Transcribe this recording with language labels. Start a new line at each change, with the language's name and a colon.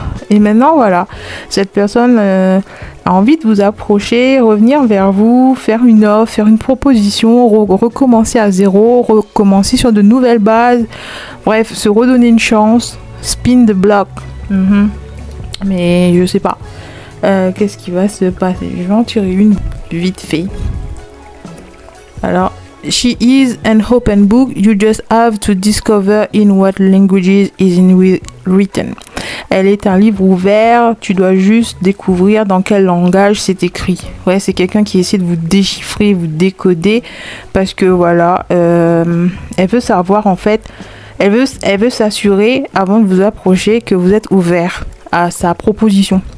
French: Et maintenant voilà, cette personne a envie de vous approcher, revenir vers vous, faire une offre, faire une proposition, recommencer à zéro, recommencer sur de nouvelles bases, bref, se redonner une chance,
English: spin the block.
French: Mais je sais pas qu'est-ce qui va se passer. Je vais en tirer une vite fait. Alors,
English: she is an open book. You just have to discover in what languages is written.
French: Elle est un livre ouvert. Tu dois juste découvrir dans quel langage c'est écrit. Ouais, c'est quelqu'un qui essaie de vous déchiffrer, vous décoder, parce que voilà, elle veut savoir en fait. Elle veut s'assurer avant de vous approcher que vous êtes ouvert à sa proposition.